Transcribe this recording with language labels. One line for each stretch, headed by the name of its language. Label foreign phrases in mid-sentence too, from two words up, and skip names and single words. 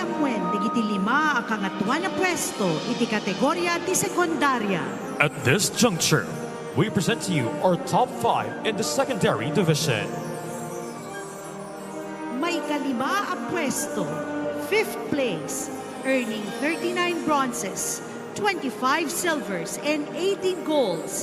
Iloko: amwen digiti 5 a kangatwa na pwesto iti kategorya ti sekundarya.
English: At this juncture, we present to you our top 5 in the secondary division.
Iloko: May kalima a pwesto,
English: 5th place, earning 39 bronzes, 25 silvers, and 18 golds.